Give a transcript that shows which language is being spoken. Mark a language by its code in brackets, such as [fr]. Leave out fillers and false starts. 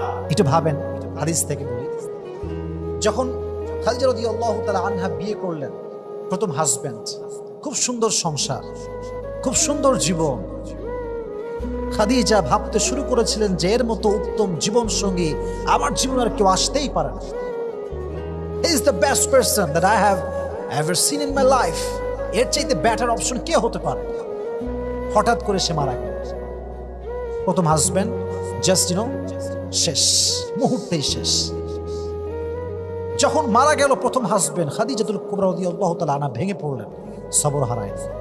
[bn] একটু ভাবেন, হাদিস থেকে বলি, যখন খাদিজা রাদিয়াল্লাহু তাআলা আনহা বিয়ে করলেন, প্রথম হাজব্যান্ড, খুব সুন্দর সংসার, খুব সুন্দর জীবন। খাদিজা ভাবতে শুরু করেছিলেন যে এর মতো উত্তম জীবন সঙ্গী আমার জীবনে আর কেউ আসতেই পারে না। [en] He is the best person that I have ever seen in my life. [bn] এর চাইতে বেটার অপশন কে হতে পারে? হঠাৎ করে সে মারা গেল। প্রথম হাজব্যান্ড জাস্ট শেষ, মুহূর্তেই শেষ। যখন মারা গেল প্রথম হাজবেন্ড খাদিজাতুল কুবরা রাদিয়াল্লাহু তাআলা আনহা ভেঙে পড়লেন, সবর হারায়।